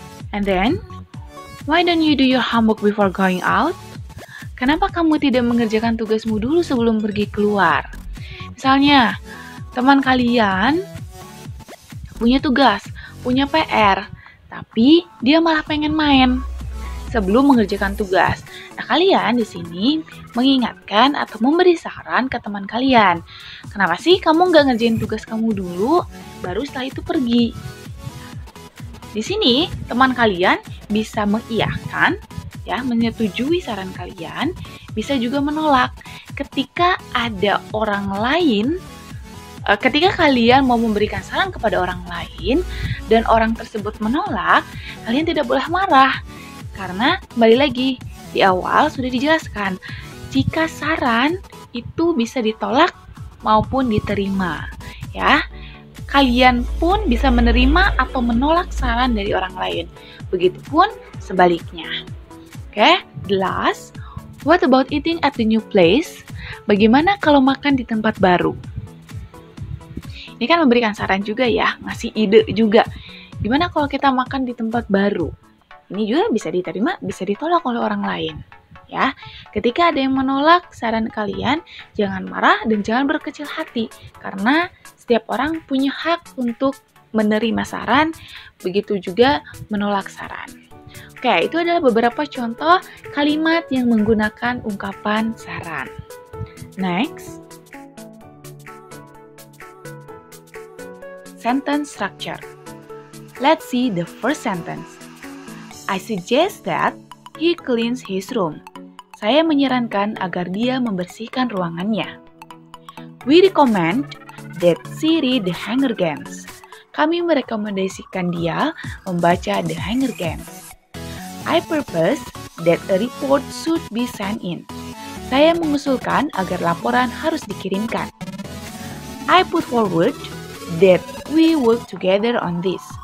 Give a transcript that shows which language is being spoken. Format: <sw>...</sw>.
<en>And then, why don't you do your homework before going out?</en> <id>Kenapa kamu tidak mengerjakan tugasmu dulu sebelum pergi keluar? Misalnya, teman kalian punya tugas, punya PR, tapi dia malah pengen main sebelum mengerjakan tugas. Nah, kalian di sini mengingatkan atau memberi saran ke teman kalian. Kenapa sih kamu nggak ngerjain tugas kamu dulu, baru setelah itu pergi? Di sini, teman kalian bisa mengiyakan, ya, menyetujui saran kalian, bisa juga menolak. Ketika ada orang lain, ketika kalian mau memberikan saran kepada orang lain, dan orang tersebut menolak, kalian tidak boleh marah. Karena, kembali lagi, di awal sudah dijelaskan, jika saran itu bisa ditolak maupun diterima. Ya, kalian pun bisa menerima atau menolak saran dari orang lain. Begitupun sebaliknya. Oke,</id> <en>the last. What about eating at the new place?</en> <id>Bagaimana kalau makan di tempat baru? Ini kan memberikan saran juga ya, ngasih ide juga. Gimana kalau kita makan di tempat baru? Ini juga bisa diterima, bisa ditolak oleh orang lain. Ya, ketika ada yang menolak saran kalian, jangan marah dan jangan berkecil hati, karena setiap orang punya hak untuk menerima saran, begitu juga menolak saran. Oke, itu adalah beberapa contoh kalimat yang menggunakan ungkapan saran.</id> <en>Next, sentence structure. Let's see the first sentence. I suggest that he cleans his room.</en> <id>Saya menyarankan agar dia membersihkan ruangannya.</id> <en>We recommend that she read The Hunger Games.</en> <id>Kami merekomendasikan dia membaca The Hunger Games.</id> <en>I propose that a report should be sent in.</en> <id>Saya mengusulkan agar laporan harus dikirimkan.</id> <en>I put forward that we work together on this.</en>